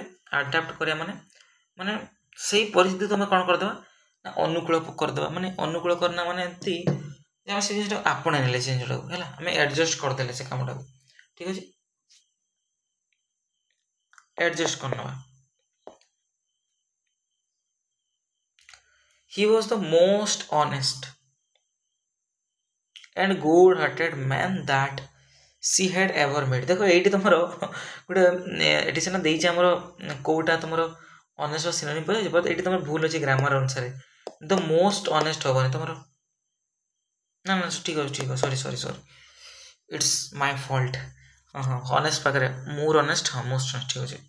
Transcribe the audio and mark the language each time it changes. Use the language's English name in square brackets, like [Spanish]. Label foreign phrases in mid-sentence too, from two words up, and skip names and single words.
[Odia] ଆଡାପ୍ଟ କରିବା ମାନେ ସେଇ ପରିସ୍ଥିତି ତୁମେ କ'ଣ କରିଦେବା ନା ଅନୁକୂଳ କରିଦେବା। ମାନେ ଅନୁକୂଳ କରନା ମାନେ ଏମିତି ଯେ ଆମେ ସେ ଜିନିଷଟାକୁ ଆପଣେଇ ନେଲେ, ସେ ଜିନିଷଟାକୁ ହେଲା ଆମେ ଆଡ଼ଜଷ୍ଟ କରିଦେଲେ ସେ କାମଟାକୁ, ଠିକ୍ ଅଛି। ଆଡ଼ଜଷ୍ଟ କରିନେବା। [English] He was the most honest and good-hearted man that she had ever met. [Odia] ଦେଖ ଏଇଠି ତମର ଗୋଟେ ଏଠି ସିନା ଦେଇଛି ଆମର କୋଉଟା ତମର [English] honest synonym [Odia] ପଡ଼ିଯାଉଛି, ବଟ୍ ଏଇଠି ତମର ଭୁଲ ଅଛି ଗ୍ରାମାର ଅନୁସାରେ। [English] the most honest [Odia] ହବନି ତମର, ନା ଠିକ୍ ଅଛି [English] sorry it's my fault. [Odia] ହଁ ଅନେଷ୍ଟ ପାଖରେ [English] more honest, [Odia] ହଁ [English] most honest, [Odia] ଠିକ୍ ଅଛି।